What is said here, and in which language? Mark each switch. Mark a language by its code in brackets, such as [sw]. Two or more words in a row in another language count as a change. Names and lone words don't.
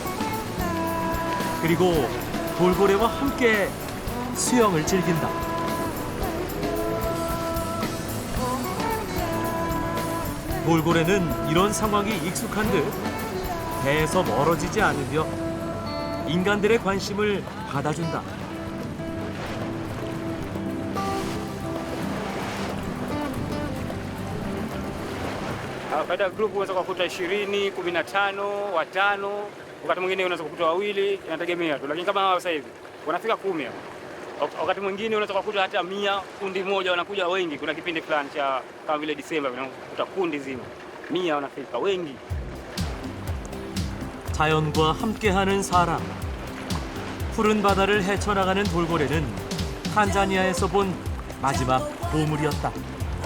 [ko] 그리고 돌고래와 함께 수영을 즐긴다. 돌고래는 이런 상황이 익숙한 듯 배에서 멀어지지 않으며 인간들의 관심을 받아준다. [sw] Katika grupu unaweza kukuta 20, 15, watano, wakati mwingine unaweza kukuta wawili, inategemea tu. Lakini kama hawa sasa hivi wanafika 10. Wakati mwingine unaweza kukuta hata 100, kundi moja wanakuja wengi. Kuna kipindi fulani cha kama vile Disemba unakuta kundi zima 100 wanafika wengi. [ko] 자연과 함께하는 사람. 푸른 바다를 헤쳐나가는 돌고래는 탄자니아에서 본 마지막 보물이었다.